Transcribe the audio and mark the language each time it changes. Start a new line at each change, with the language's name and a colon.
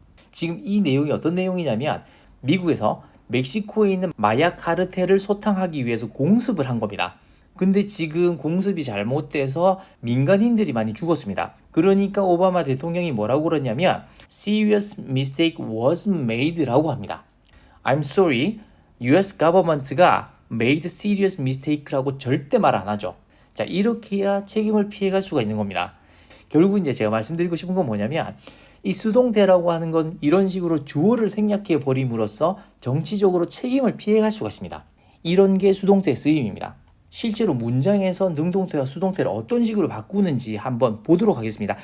Korean: 지금 이 내용이 어떤 내용이냐면 미국에서 멕시코에 있는 마약 카르텔을 소탕하기 위해서 공습을 한 겁니다. 근데 지금 공습이 잘못돼서 민간인들이 많이 죽었습니다. 그러니까 오바마 대통령이 뭐라고 그러냐면
English: Serious mistake was made
Korean: 라고 합니다.
English: I'm sorry, US government가 made serious mistake라고
Korean: 절대 말 안 하죠. 자, 이렇게 해야 책임을 피해갈 수가 있는 겁니다. 결국 이제 제가 말씀드리고 싶은 건 뭐냐면 이 수동태라고 하는 건 이런 식으로 주어를 생략해 버림으로써 정치적으로 책임을 피해갈 수가 있습니다. 이런 게 수동태 쓰임입니다. 실제로 문장에서 능동태와 수동태를 어떤 식으로 바꾸는지 한번 보도록 하겠습니다.